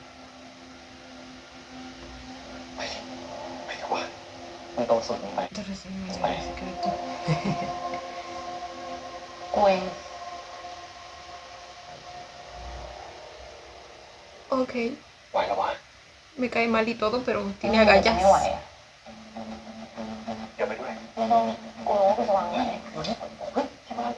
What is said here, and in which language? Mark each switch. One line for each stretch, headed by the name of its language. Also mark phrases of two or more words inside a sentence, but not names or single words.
Thai: ไปดิไปดีกว่ามันตรงสุดมันไป กูเอง
Spanish: Ok,
Thai: ไหวแล้ววะ
Spanish: me cae mal y todo, pero
Thai: ไม่
Spanish: tiene
Thai: ไหว
Spanish: agallas.
Thai: อย่าไปด้วย ไม่ต้องกูรู้ว่ากูจะวางไว้ไหน ดูนี่เฮ้ย ใช่ปะ